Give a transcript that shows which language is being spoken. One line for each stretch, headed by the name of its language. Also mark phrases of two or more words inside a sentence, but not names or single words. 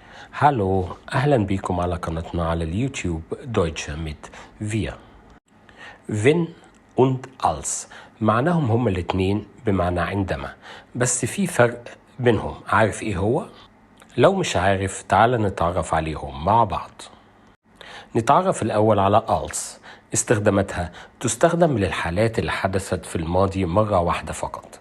Arabic: هالو، أهلا بكم على قناتنا على اليوتيوب
German: Deutsche mit wir. Wenn und als
Arabic: معناهم هما الاتنين بمعنى عندما، بس في فرق بينهم. عارف ايه هو؟ لو مش عارف تعال نتعرف عليهم مع بعض. نتعرف الأول على als. استخداماتها: تستخدم للحالات اللي حدثت في الماضي مرة واحدة فقط.